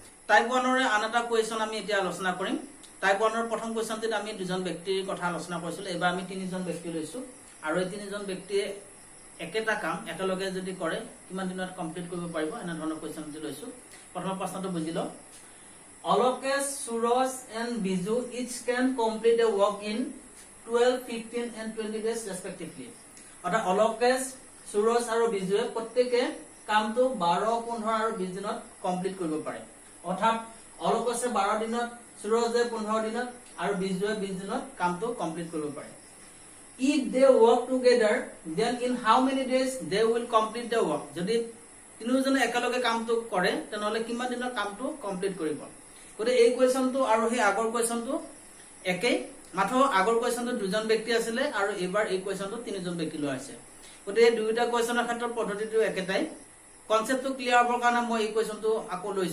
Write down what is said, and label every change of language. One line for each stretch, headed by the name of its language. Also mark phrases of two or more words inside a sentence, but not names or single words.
Assamese: টাইপ 1 আন এটা কোৱেশ্যন আমি এতিয়া আলোচনা কৰিম। টাইপ 1 প্ৰথম কোৱেশ্যনটিত আমি দুজন ব্যক্তিৰ কথা আলোচনা কৰিছিলো। এবাৰ আমি তিনিজন ব্যক্তি লৈছো আৰু এই তিনিজন ব্যক্তিয়ে একেটা কাম একেলগে যদি কৰে কিমান দিনত কমপ্লিট কৰিব পাৰিব এনে ধৰণৰ কোৱেশ্যনটি লৈছো। প্ৰথম প্ৰশ্নটো বুজি লও।
English: Alokesh, Suraj and Biju each can complete a work in 12, 15 and 20 days respectively.
Assamese: অৰ্থাৎ Alokesh, Suraj আৰু বিজুৱে প্ৰত্যেকে কামটো 12, 15 আৰু 20 দিনত কমপ্লিট কৰিব পাৰে। অৰ্থাৎ Alokeshe 12 দিনত, Surajে 15 দিনত আৰু বিজুৱে 20 দিনত কামটো কমপ্লিট কৰিব পাৰে।
English: If they work together, then in how many days they will complete the work?
Assamese: যদি তিনিজনে একেলগে কামটো কৰে তেনেহলে কিমান দিনৰ কামটো কমপ্লিট কৰিব? গতে এই কোৱেশ্যনটো আৰু সেই আগৰ কোৱেশ্যনটো একেই, মাত্ৰ আগৰ কোৱেশ্যনটো দুজন ব্যক্তি আছিল আৰু এবাৰ এই কোৱেশ্যনটো তিনিজন ব্যক্তি লোৱা হৈছে। গতে এই দুইটা কোৱেশ্যনৰ ক্ষেত্ৰত পদ্ধতিটো একেটাই।
English: concept clear
Assamese: হ'বৰ কাৰণে মই এই কোৱেশ্যনটো আকৌ লৈছো।